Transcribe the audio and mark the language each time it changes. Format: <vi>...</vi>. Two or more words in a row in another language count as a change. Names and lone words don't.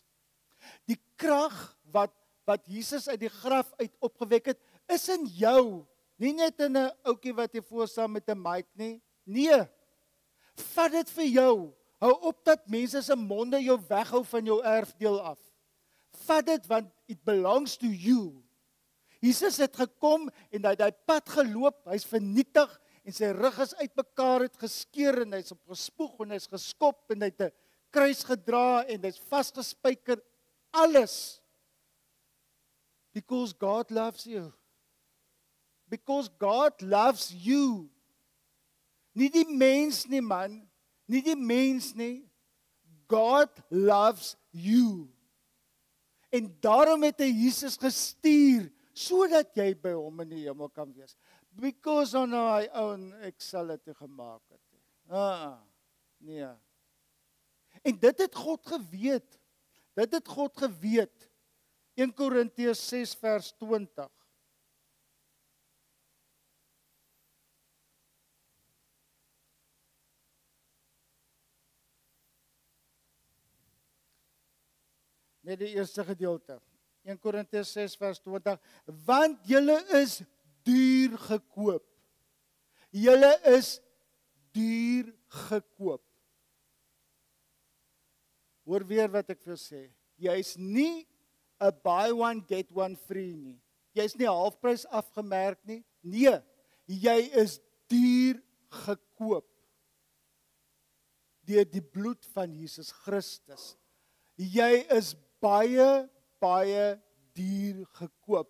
<af>Die krag wat Jesus uit die graf uit opgewek het, is in jou. Nie net in 'n ouetjie wat jy voor staan met 'n mic nie. Nee. Vat dit vir jou. Hou op dat mense se monde jou weghou van jou erfdeel af. Vat dit want</af> <en>it belongs to you.</en> <af>Jesus het gekom en hy het daai pad geloop, hy's vernietig en sy rug is uitmekaar, het geskeur en hy's op gespoeg en hy's geskop en hy het 'n kruis gedra en hy's vasgespijker. Alles.</af> <en>Because God loves you. Because God loves you.</en> <af>Nie die mens nie man, nie die mens nie.</af> <en>God loves you.</en> <af>En daarom het hy Jesus gestuur, sodat jy by hom in die hemel kan wees.</af> <en>Because on my own,</en> <af>ek sal dit gemaak het. Nee. En dit het God geweet. Dit het God geweet. 1 Korintiërs 6 vers 20. Net die eerste gedeelte. 1 Korintiërs 6 vers 20. Want julle is duur gekoop. Julle is duur gekoop. Hoor weer wat ek vir sê. Jy's nie 'n</af> <en>buy one get one free</en> <af>nie. Jy's nie halfprys afgemerk nie. Nee, jy is duur gekoop deur die bloed van Jesus Christus. Jy is baie duur gekoop.</af>